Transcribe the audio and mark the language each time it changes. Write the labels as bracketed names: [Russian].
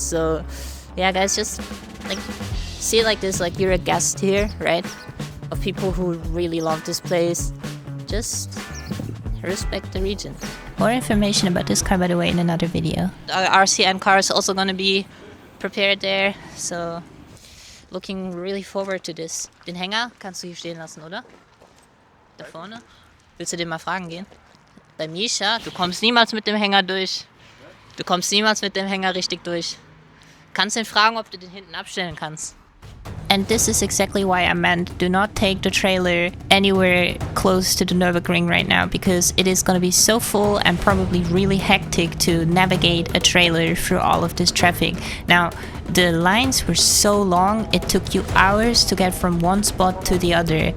[English] So yeah guys, just like see it like this, like you're a guest here, right, of people who really love this place. Just respect the region. More information about this car, by the way, in another video. Our RCN car is also gonna be prepared there, so looking really forward to this. [German] Den Hänger kannst du hier stehen lassen, oder? Da vorne. Willst du den mal fragen gehen? Bei Misha, du kommst niemals mit dem Hänger durch. Du kommst niemals mit dem Hänger richtig durch. Kannst ihn fragen, ob du den hinten abstellen kannst. [English] And this is exactly why I meant do not take the trailer anywhere close to the Nürburgring right now, because it is going to be so full and probably really hectic to navigate a trailer through all of this traffic. Now, the lines were so long, it took you hours to get from one spot to the other.